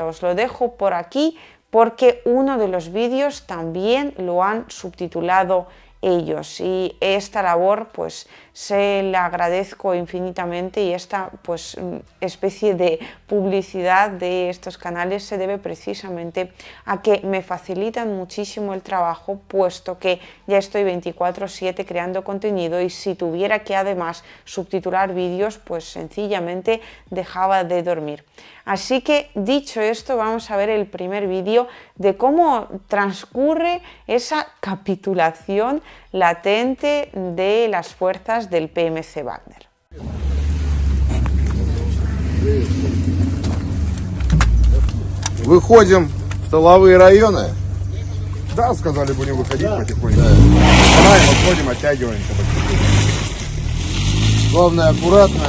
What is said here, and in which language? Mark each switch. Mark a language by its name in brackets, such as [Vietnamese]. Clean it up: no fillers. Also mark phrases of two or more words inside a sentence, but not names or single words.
[Spanish] Os lo dejo por aquí porque uno de los vídeos también lo han subtitulado ellos, y esta labor pues se la agradezco infinitamente, y esta pues especie de publicidad de estos canales se debe precisamente a que me facilitan muchísimo el trabajo, puesto que ya estoy 24/7 creando contenido, y si tuviera que además subtitular vídeos pues sencillamente dejaba de dormir. Así que dicho esto, vamos a ver el primer vídeo de cómo transcurre esa capitulación latente de las fuerzas del PMC Wagner. [Russian] Выходим в тыловые районы. Да, сказали, будем выходить потихоньку. Давай, выходим, оттягиваемся. Главное, аккуратно,